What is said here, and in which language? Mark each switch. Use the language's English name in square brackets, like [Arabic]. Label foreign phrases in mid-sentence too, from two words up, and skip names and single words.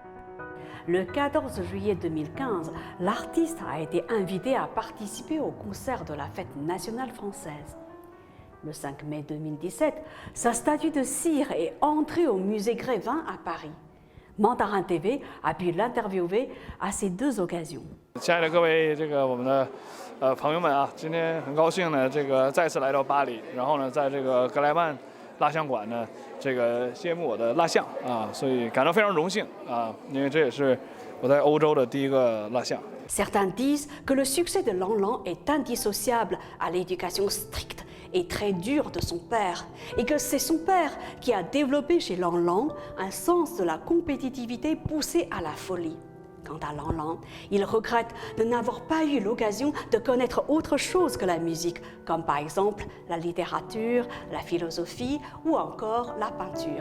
[French] Le 14 juillet 2015, l'artiste a été invité à participer au concert de la Fête nationale française. Le 5 mai 2017, sa statue de cire est entrée au musée Grévin à Paris. Mandarin TV a pu l'interviewer à ces 2 occasions. [Chinese] 亲爱的各位，我们的朋友们啊，今天很高兴呢，再次来到巴黎，然后呢，在这个格莱曼蜡像馆呢，揭幕我的蜡像啊，所以感到非常荣幸啊，因为这也是我在欧洲的第一个蜡像。 [French] Certains disent que le succès de Lang Lang est indissociable à l'éducation stricte et très dure de son père, et que c'est son père qui a développé chez Lang Lang un sens de la compétitivité poussé à la folie. Quant à Lang Lang, il regrette de n'avoir pas eu l'occasion de connaître autre chose que la musique, comme par exemple la littérature, la philosophie ou encore la peinture.